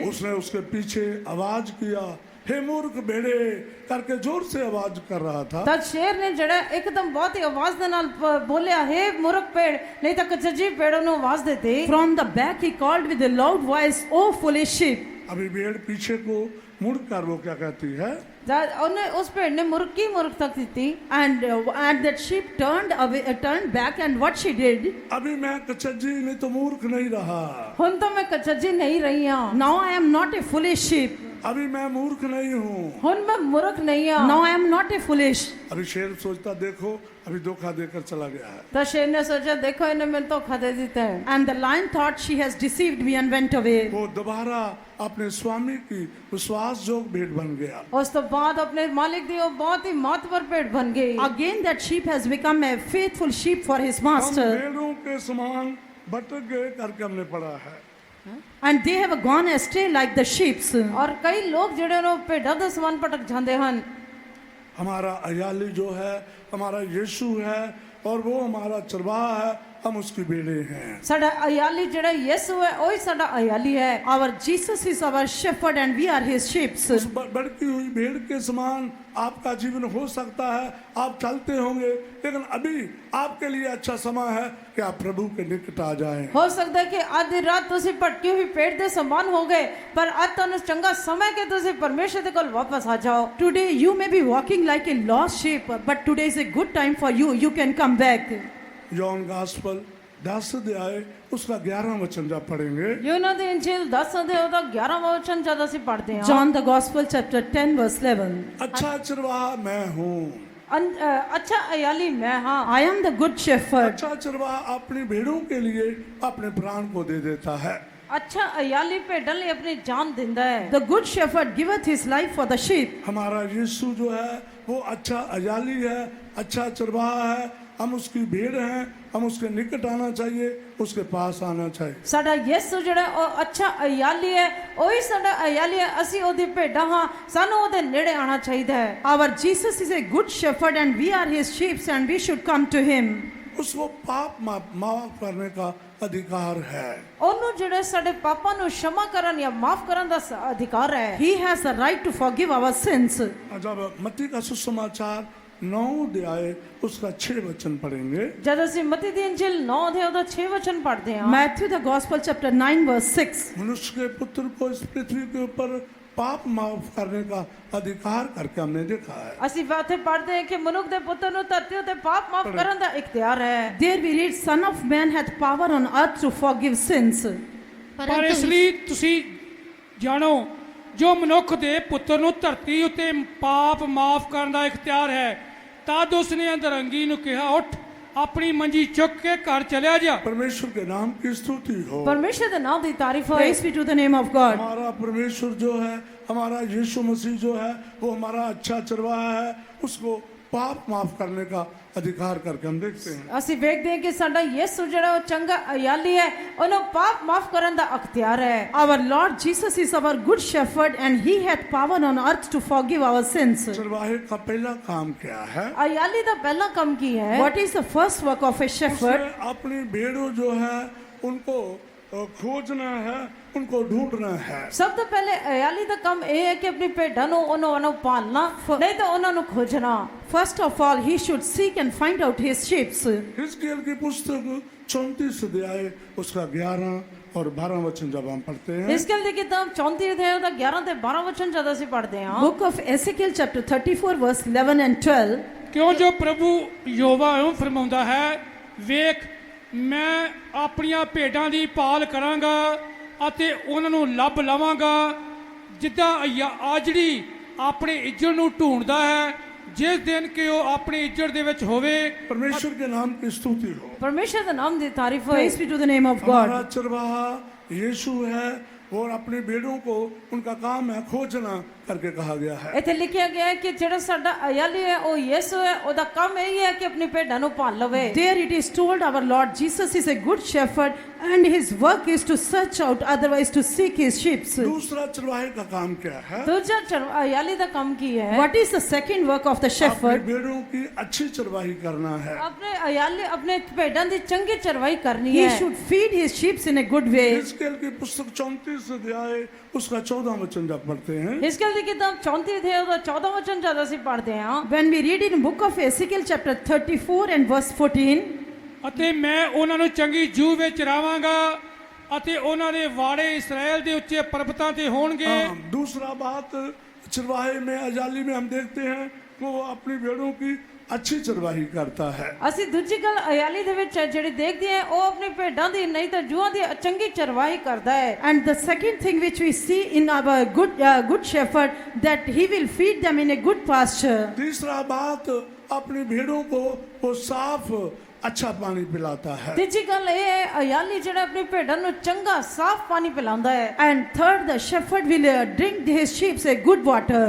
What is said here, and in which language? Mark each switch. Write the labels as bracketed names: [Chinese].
[Hindi] उसने उसके पीछे आवाज किया, हे मूर्ख भेड़े करके जोर से आवाज कर रहा था। [Punjabi] ਤਦ ਸ਼ੇਰ ਨੇ ਜਿਹੜਾ ਇੱਕਦਮ ਬਹੁਤ ਹੀ ਆਵਾਜ਼ ਦੇ ਨਾਲ ਬੋਲਿਆ, ਹੇ ਮੂਰਖ ਭੇੜ, ਨਹੀਂ ਤਾਂ ਕਚਜੀ ਭੇੜ ਨੂੰ ਆਵਾਜ਼ ਦਿੱਤੀ। [English] from the back he called with a loud voice, "O foolish sheep." [Hindi] अभी भेड़ पीछे को मुड़ कर वो क्या कहती है, [Punjabi] ਜਦ ਉਹਨੇ ਉਸ ਭੇੜ ਨੇ ਮੁਰਕੀ ਮੁਰਖ ਤੱਕ ਦਿੱਤੀ। [English] And that sheep turned back, and what she did, [Hindi] अभी मैं कचज्जी नहीं तो मूर्ख नहीं रहा, [Punjabi] ਹੁਣ ਤਾਂ ਮੈਂ ਕਚਜੀ ਨਹੀਂ ਰਹੀ ਹਾਂ, [English] now I am not a foolish sheep, [Hindi] अभी मैं मूर्ख नहीं हूँ। [Punjabi] ਹੁਣ ਮੈਂ ਮੁਰਖ ਨਹੀਂ ਹਾਂ। [English] now I am not a foolish. [Hindi] अभी शेर सोचता देखो अभी धोखा देकर चला गया है। [Punjabi] ਤਾਂ ਸ਼ੇਰ ਨੇ ਸੋਚਿਆ, ਦੇਖੋ ਇਹਨੇ ਮੈਨੂੰ ਧੋਖਾ ਦੇ ਦਿੱਤਾ ਹੈ। [English] And the lion thought she has deceived me and went away. [Hindi] वो दोबारा अपने स्वामी की विश्वास जोग भेड़ बन गया। [Punjabi] ਉਸ ਤੋਂ ਬਾਅਦ ਆਪਣੇ ਮਾਲਿਕ ਦੀ ਉਹ ਬਹੁਤ ਹੀ ਮਹੱਤਵਪੂਰਨ ਭੇਡ ਬਣ ਗਈ। [English] Again that sheep has become a faithful sheep for his [Hindi] हम [English] master, [Hindi] भेड़ों के समान भटक गए करके हमने पढ़ा है। [English] and they have gone astray like the sheep. [Punjabi] ਔਰ ਕਈ ਲੋਕ ਜਿਹੜੇ ਨੇ ਭੇਡਾਂ ਦੇ ਸਮਾਨ ਭਟਕ ਜਾਂਦੇ ਹਨ। [Hindi] हमारा अयाली जो है हमारा यीशु है और वो हमारा चरवाहा है, हम उसकी भेड़े हैं। [Punjabi] ਸਾਡਾ ਅਯਾਲੀ ਜਿਹੜਾ ਯਿਸੂ ਹੈ ਉਹੀ ਸਾਡਾ ਅਯਾਲੀ ਹੈ। [English] Our Jesus is our shepherd and we are his sheep. [Hindi] उस बढ़ती हुई भेड़ के समान आपका जीवन हो सकता है, आप चलते होंगे, लेकिन अभी आपके लिए अच्छा समय है कि आप प्रभु के निकट आ जाएं। [Punjabi] ਹੋ ਸਕਦਾ ਹੈ ਕਿ ਅੱਜ ਦੀ ਰਾਤ ਤੁਸੀਂ ਭਟਕੀ ਹੋਈ ਭੇਡ ਦੇ ਸਮਾਨ ਹੋ ਗਏ, ਪਰ ਅੱਜ ਤੁਹਾਨੂੰ ਚੰਗਾ ਸਮਾਂ ਕਿ ਤੁਸੀਂ ਪਰਮੇਸ਼ਰ ਦੇ ਕੋਲ ਵਾਪਸ ਆ ਜਾਓ। [English] Today you may be walking like a lost sheep, but today is a good time for you. You can come back. [Hindi] यौन गास्पल 10 अध्याय उसका 11 वचन जब पढ़ेंगे, [Punjabi] ਯੂਹन्ना ਦੀ ਇੰਜੀਲ 10 ਅਧਿਆਇ ਦਾ 11ਵਾਂ ਵਚਨ ਜਦ ਅਸੀਂ ਪੜ੍ਹਦੇ ਹਾਂ। [English] John the Gospel chapter 10 verse 11. [Hindi] अच्छा चरवाहा मैं हूँ। [Punjabi] अच्छा अयाली मैं हाँ। [English] I am the good shepherd. [Hindi] अच्छा चरवाहा अपनी भेड़ों के लिए अपने प्राण को दे देता है। [Punjabi] अच्छा अयाली ਭੇਡਾਂ ਲਈ ਆਪਣੀ ਜਾਨ ਦਿੰਦਾ ਹੈ। [English] The good shepherd giveth his life for the sheep. [Hindi] हमारा यीशु जो है वो अच्छा अयाली है, अच्छा चरवाहा है, हम उसकी भेड़ हैं, हम उसके निकट आना चाहिए, उसके पास आना चाहिए। [Punjabi] ਸਾਡਾ ਯਿਸੂ ਜਿਹੜਾ ਉਹ ਅੱਛਾ ਅਯਾਲੀ ਹੈ, ਉਹੀ ਸਾਡਾ ਅਯਾਲੀ ਹੈ, ਅਸੀਂ ਉਹਦੀ ਭੇਡਾਂ ਹਾਂ, ਸਾਨੂੰ ਉਹਦੇ ਨੇੜੇ ਆਣਾ ਚਾਹੀਦਾ ਹੈ। [English] Our Jesus is a good shepherd and we are his sheep and we should come to him. [Hindi] उसको पाप माफ करने का अधिकार है। [Punjabi] ਉਹਨੂੰ ਜਿਹੜੇ ਸਾਡੇ ਪਾਪਾਂ ਨੂੰ क्षमा ਕਰਨ ਜਾਂ ਮਾਫ ਕਰਨ ਦਾ ਅਧਿਕਾਰ ਹੈ। [English] He has the right to forgive our sins. [Hindi] जब मत्ती का सुसमाचार 9 अध्याय उसका 6 वचन पढ़ेंगे, [Punjabi] ਜਦ ਅਸੀਂ ਮਤੀ ਦੀ ਇੰਜੀਲ 9 ਅਧਿਆਇ ਦਾ 6 ਵਚਨ ਪੜ੍ਹਦੇ ਹਾਂ। [English] Matthew the Gospel chapter 9 verse 6. [Hindi] मनुष्य के पुत्र को इस पृथ्वी के ऊपर पाप माफ करने का अधिकार करके हमने देखा है। [Punjabi] ਅਸੀਂ ਇੱਥੇ ਪੜ੍ਹਦੇ ਹਾਂ ਕਿ ਮਨੁੱਖ ਦੇ ਪੁੱਤਰ ਨੂੰ ਧਰਤੀ ਉੱਤੇ ਪਾਪ ਮਾਫ ਕਰਨ ਦਾ ਇਖਤਿਆਰ ਹੈ। [English] There we read, Son of Man hath power on earth to forgive sins. [Punjabi] ਪਰ ਇਸ ਲਈ ਤੁਸੀਂ ਜਾਣੋ, ਜੋ ਮਨੁੱਖ ਦੇ ਪੁੱਤਰ ਨੂੰ ਧਰਤੀ ਉੱਤੇ ਪਾਪ ਮਾਫ ਕਰਨ ਦਾ ਇਖਤਿਆਰ ਹੈ, ਤਦ ਉਸਨੇ ਅੰਦਰੰਗੀ ਨੂੰ ਕਿਹਾ, ਉੱਠ ਆਪਣੀ ਮੰਜੀ ਚੁੱਕ ਕੇ ਘਰ ਚਲਿਆ ਜਾ। [Hindi] परमेश्वर के नाम की स्तुति हो। [Punjabi] ਪਰਮੇਸ਼ਰ ਦੇ ਨਾਮ ਦੀ ਤਾਰੀਫ ਹੋਏ। [English] Praise be to the name of God. [Hindi] हमारा परमेश्वर जो है, हमारा यीशु मसीह जो है, वो हमारा अच्छा चरवाहा है, उसको पाप माफ करने का अधिकार करके हम देखते हैं। [Punjabi] ਅਸੀਂ ਵੇਖਦੇ ਹਾਂ ਕਿ ਸਾਡਾ ਯਿਸੂ ਜਿਹੜਾ ਉਹ ਚੰਗਾ ਅਯਾਲੀ ਹੈ, ਉਹਨੂੰ ਪਾਪ ਮਾਫ ਕਰਨ ਦਾ ਅਖਤਿਆਰ ਹੈ। [English] Our Lord Jesus is our good shepherd and he hath power on earth to forgive our sins. [Hindi] चरवाहे का पहला काम क्या है? [Punjabi] ਅਯਾਲੀ ਦਾ ਪਹਿਲਾ ਕੰਮ ਕੀ ਹੈ? [English] What is the first work of a shepherd? [Hindi] उसने अपनी भेड़ों जो है उनको खोजना है, उनको ढूंढना है। [Punjabi] ਸਭ ਤੋਂ ਪਹਿਲੇ ਅਯਾਲੀ ਦਾ ਕੰਮ ਇਹ ਹੈ ਕਿ ਆਪਣੀ ਭੇਡਾਂ ਨੂੰ ਉਹਨੂੰ ਪਾਲਣਾ, ਨਹੀਂ ਤਾਂ ਉਹਨਾਂ ਨੂੰ ਖੋਜਣਾ। [English] First of all, he should seek and find out his sheep. [Hindi] हिजकिय्याह की पुस्तक 34 अध्याय उसका 11 और 12 वचन जब हम पढ़ते हैं, [Punjabi] हिजकिय्याह ਦੀ ਕਿਤਾਬ 34 ਅਧਿਆਇ ਦਾ 11 ਤੇ 12 ਵਚਨ ਜਦ ਅਸੀਂ ਪੜ੍ਹਦੇ ਹਾਂ। [English] Book of Ezekiel chapter 34 verse 11 and 12. [Punjabi] ਕਿਉਂ ਜੋ ਪ੍ਰਭੂ ਯਹੋਵਾ ਇਉਂ ਫਰਮਾਉਂਦਾ ਹੈ, ਵੇਖ ਮੈਂ ਆਪਣੀਆਂ ਭੇਡਾਂ ਦੀ ਭਾਲ ਕਰਾਂਗਾ ਅਤੇ ਉਹਨਾਂ ਨੂੰ ਲੱਭ ਲਵਾਂਗਾ, ਜਿੱਦਾਂ ਆਜੜੀ ਆਪਣੇ ਇੱਜੜ ਨੂੰ ਢੂੰਡਦਾ ਹੈ, ਜਿਸ ਦਿਨ ਕਿ ਉਹ ਆਪਣੇ ਇੱਜੜ ਦੇ ਵਿੱਚ ਹੋਵੇ। [Hindi] परमेश्वर के नाम की स्तुति हो। [Punjabi] ਪਰਮੇਸ਼ਰ ਦੇ ਨਾਮ ਦੀ ਤਾਰੀਫ ਹੋਏ। [English] Praise be to the name of God. [Hindi] हमारा चरवाहा यीशु है और अपने भेड़ों को उनका काम है खोजना, करके कहा गया है। [Punjabi] ਇੱਥੇ ਲਿਖਿਆ ਗਿਆ ਹੈ ਕਿ ਜਿਹੜਾ ਸਾਡਾ ਅਯਾਲੀ ਹੈ ਉਹ ਯਿਸੂ ਹੈ, ਉਹਦਾ ਕੰਮ ਇਹ ਹੈ ਕਿ ਆਪਣੀ ਭੇਡਾਂ ਨੂੰ ਪਾਲ ਲਵੇ। [English] There it is told our Lord Jesus is a good shepherd and his work is to search out, otherwise to seek his sheep. [Hindi] दूसरा चरवाहे का काम क्या है? [Punjabi] ਦੂਜਾ ਅਯਾਲੀ ਦਾ ਕੰਮ ਕੀ ਹੈ? [English] What is the second work of the [Hindi] अपने [English] shepherd? [Hindi] भेड़ों की अच्छी चरवाही करना है। [Punjabi] ਆਪਣੇ ਅਯਾਲੀ ਆਪਣੇ ਭੇਡਾਂ ਦੀ ਚੰਗੀ ਚਰਵਾਈ ਕਰਨੀ [English] He [Punjabi] ਹੈ। [English] should feed his sheep in a good way. [Hindi] हिजकिय्याह की पुस्तक 34 अध्याय उसका 14 वचन जब पढ़ते हैं, [Punjabi] हिजकिय्याह ਦੀ ਕਿਤਾਬ 34 ਅਧਿਆਇ ਉਹਦਾ 14 ਵਚਨ ਜਦ ਅਸੀਂ ਪੜ੍ਹਦੇ ਹਾਂ, [English] When we read in book of Ezekiel chapter 34 and verse 14, [Punjabi] ਅਤੇ ਮੈਂ ਉਹਨਾਂ ਨੂੰ ਚੰਗੀ ਜੂਹ ਵਿੱਚ ਰਾਵਾਂਗਾ ਅਤੇ ਉਹਨਾਂ ਦੇ ਵਾੜੇ ਇਸਰਾਇਲ ਦੇ ਉੱਚੇ ਪਰਬਤਾਂ ਤੇ ਹੋਣਗੇ। [Hindi] दूसरा बात चरवाहे में अजाली में हम देखते हैं कि वो अपनी भेड़ों की अच्छी चरवाही करता है। [Punjabi] ਅਸੀਂ ਦੂਜੀ ਗੱਲ ਅਯਾਲੀ ਦੇ ਵਿੱਚ ਜਿਹੜੀ ਦੇਖਦੇ ਹਾਂ, ਉਹ ਆਪਣੀ ਭੇਡਾਂ ਦੀ ਨਹੀਂ ਤਾਂ ਜੂਹਾਂ ਦੀ ਚੰਗੀ ਚਰਵਾਈ ਕਰਦਾ ਹੈ। [English] and the second thing which we see in our good shepherd, that he will feed them in a good pasture. [Hindi] तीसरा बात अपनी भेड़ों को वो साफ अच्छा पानी पिलाता है। [Punjabi] ਤੀਜੀ ਗੱਲ ਇਹ ਹੈ ਅਯਾਲੀ ਜਿਹੜਾ ਆਪਣੀ ਭੇਡਾਂ ਨੂੰ ਚੰਗਾ ਸਾਫ਼ ਪਾਣੀ ਪਿਲਾਉਂਦਾ ਹੈ। [English] And third, the shepherd will drink his sheep a good water.